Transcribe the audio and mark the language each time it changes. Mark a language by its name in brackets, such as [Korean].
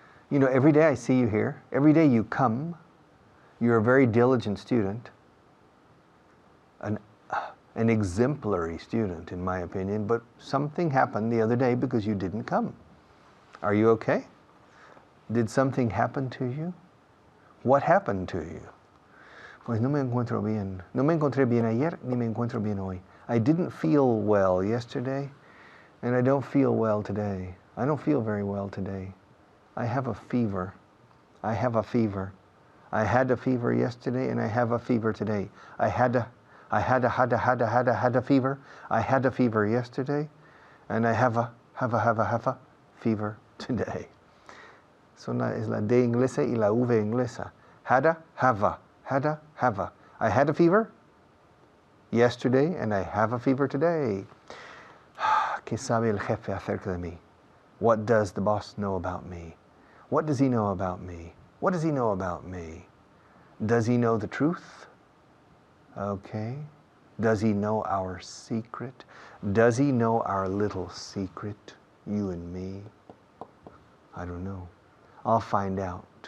[English] You know, every day I see you here. Every day you come. You're a very diligent student. An exemplary student, in my opinion, but something happened the other day because you didn't come. Are you okay? Did something happen to you? What happened to you? [Spanish] Pues no me encuentro bien. No me encontré bien ayer, ni me encuentro bien hoy. [English] I didn't feel well yesterday, and I don't feel well today. I don't feel very well today. I have a fever. I have a fever. I had a fever yesterday, and I have a fever today. I had a fever. I had a fever yesterday, and I have a fever today. [Spanish] Es la D inglesa y la V inglesa. [English] Have a. I had a fever yesterday, and I have a fever today. [Spanish] ¿Qué sabe el jefe acerca de mí? [English] What does the boss know about me? What does he know about me? What does he know about me? Does he know the truth? Okay. Does he know our secret? Does he know our little secret, you and me? I don't know. I'll find out.